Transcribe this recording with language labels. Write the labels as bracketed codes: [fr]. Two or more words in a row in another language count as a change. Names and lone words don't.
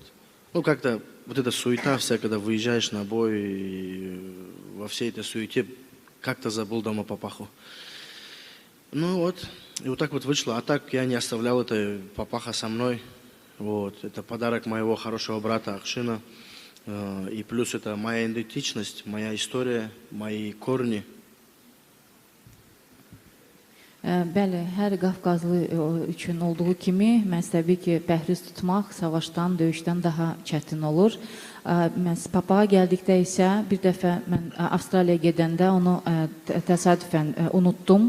[ru] Ну, как-то вот эта суета вся, когда выезжаешь на бой, и во всей этой суете как-то забыл дома папаху. Ну вот, и вот так вот вышло. А так я не оставлял это папаха со мной. Вот, это подарок моего хорошего брата Акшина. И плюс это моя идентичность, моя история, мои корни. [az] Bəli, hər Qafqazlı üçün olduğu kimi, mənsəbi ki, pəhriz tutmaq savaşdan, döyüşdən daha çətin olur. Papağa gəldikdə isə bir dəfə mən Avstraliyaya gedəndə onu təsadüfən unutdum.